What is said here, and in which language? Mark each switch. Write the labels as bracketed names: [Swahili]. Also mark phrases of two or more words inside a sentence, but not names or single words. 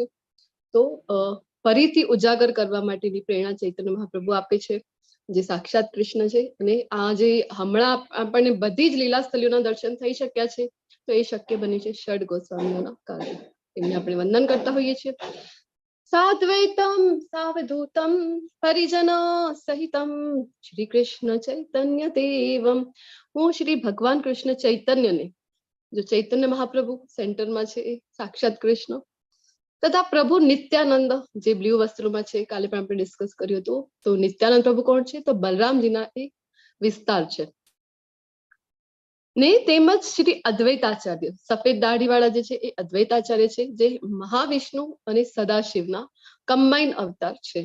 [Gujarati] તો ફરીથી ઉજાગર કરવા માટેની પ્રેરણા ચૈતન્ય મહાપ્રભુ આપે છે, જે સાક્ષાત કૃષ્ણ છે। અને આ જે હમણાં આપણને બધી જ લીલાસ્થલીઓના દર્શન થઈ શક્યા છે, તો એ શક્ય બન્યું છે ષડ ગોસ્વામીઓના કારણે। એમને આપણે વંદન કરતા હોઈએ છીએ। [Sanskrit] साद्वैतम सावधूतम परिजन सहितम श्री कृष्ण चैतन्य देवम। [Gujarati] હું શ્રી ભગવાન કૃષ્ણ ચૈતન્યને, જો ચૈતન્ય મહાપ્રભુ સેન્ટરમાં છે એ સાક્ષાત કૃષ્ણ, તથા પ્રભુ નિત્યાનંદ જે બ્લુ વસ્ત્રોમાં છે, કાલે પણ આપણે ડિસ્કસ કર્યું હતું। તો નિત્યાનંદ પ્રભુ કોણ છે? તો બલરામજીના એક વિસ્તાર છે ને તેમજ શ્રી અદ્વૈતાચાર્ય, સફેદ દાઢી વાળા જે છે એ અદ્વૈતાચાર્ય છે, જે મહાવિષ્ણુ અને સદાશિવના કમ્બાઈન અવતાર છે।